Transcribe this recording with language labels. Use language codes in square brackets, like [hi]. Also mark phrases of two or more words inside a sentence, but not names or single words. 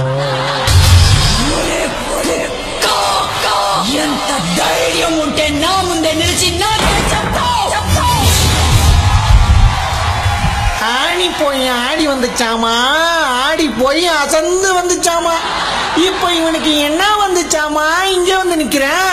[te] ఎంత ధైర్యం ఉంటే నా ముందే నిలిచి నాకే చెప్తావు. [ta] ஆடி போய் ஆடி வந்துச்சாமா, ஆடி போய் அசந்து வந்துச்சாமா. இப்போ இவனுக்கு என்ன வந்துச்சாமா, இங்க வந்து நிக்கிறேன்.